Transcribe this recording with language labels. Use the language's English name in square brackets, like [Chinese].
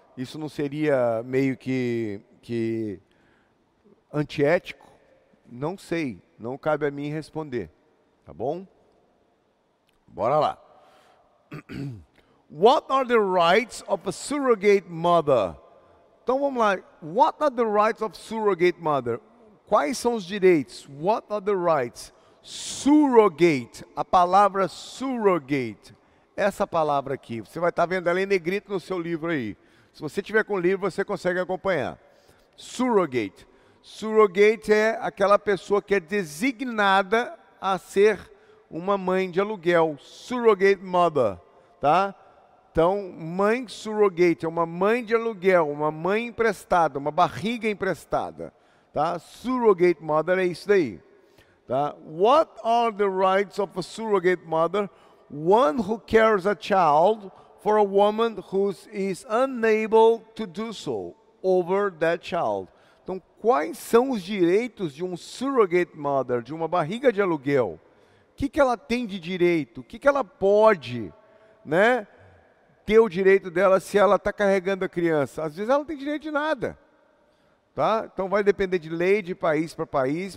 [Portuguese] Isso não seria meio que antiético? Não sei, não cabe a mim responder, tá bom? Bora lá. [English] What are the rights of a surrogate mother? [Portuguese] Então vamos lá. [English] What are the rights of surrogate mother? [Portuguese] Quais são os direitos? [English] What are the rights? [Portuguese] Surrogate, a palavra surrogate, essa palavra aqui, você vai estar vendo ela em negrito no seu livro aí. Se você tiver com o livro, você consegue acompanhar. Surrogate. Surrogate é aquela pessoa que é designada a ser uma mãe de aluguel. Surrogate mother, tá? Então, mãe surrogate é uma mãe de aluguel, uma mãe emprestada, uma barriga emprestada. Tá? Surrogate mother é isso daí. Tá? [English] What are the rights of a surrogate mother? One who cares a child for a woman who is unable to do so over that child. [Portuguese] Então, quais são os direitos de um surrogate mother, de uma barriga de aluguel? O que ela tem de direito? O que ela pode, né, ter o direito dela se ela está carregando a criança? Às vezes ela não tem direito de nada. Tá? Então vai depender de lei de país para país.